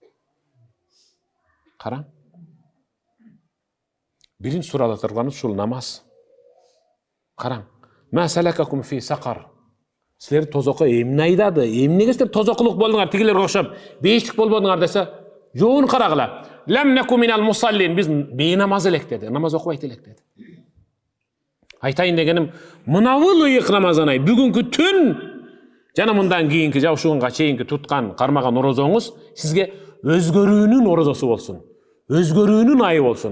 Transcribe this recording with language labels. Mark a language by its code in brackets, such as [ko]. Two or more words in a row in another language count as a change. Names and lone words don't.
[ky] Караң. Биринчи сурада турган ушул намаз. [ar] Караң. ما سلككم في سقر. [ky] Силер тозокко эмне айдады? Эмнеге силер тозоккулук болдуңар? Тигилерге окшоп, бейиштик болбодуңар десе, жоон карагыла. [ar] لم نك من المصلين. [ky] Биз бейнамаз элек деди. Намаз окубайт элек деди. Айтайын дегеним, мынабул ыйык Рамазан ай, бүгүнкү түн жана мындан кийинки жаушуунга чейинки туткан, кармаган орозоңуз сизге өзгөрүүнүн орозосу болсун. Өзгөрүүнүн айы болсун.